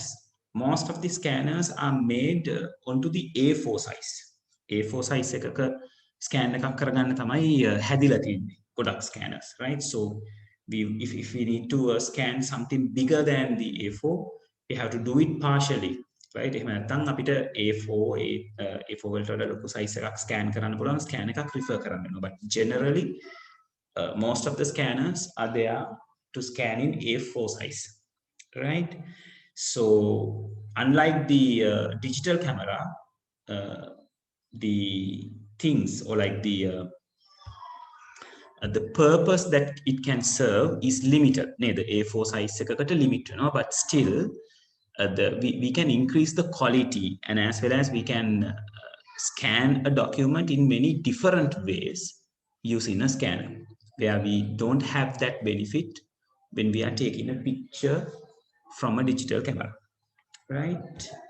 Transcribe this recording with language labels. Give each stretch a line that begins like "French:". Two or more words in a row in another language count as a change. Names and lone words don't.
English: Most of the scanners are made onto the A4 size.
Sinhala: A4 size එකක scan එකක් කරගන්න තමයි හැදිලා තියෙන්නේ.
English: Product scanners, right? So, if we need to scan something bigger than the A4, we have to do it partially, right?
Sinhala: එහෙම නැත්නම් අපිට A4 වලට වඩා ලොකු size එකක් scan කරන්න පුළුවන් scan එකක් refer කරන්න වෙනවා.
English: But generally, most of the scanners are there to scan in A4 size, right? So unlike the digital camera, the things or like the purpose that it can serve is limited. The A4 size එකකට limit වෙනවා, but still we can increase the quality, and as well as we can scan a document in many different ways using a scanner, where we don't have that benefit when we are taking a picture from a digital camera, right?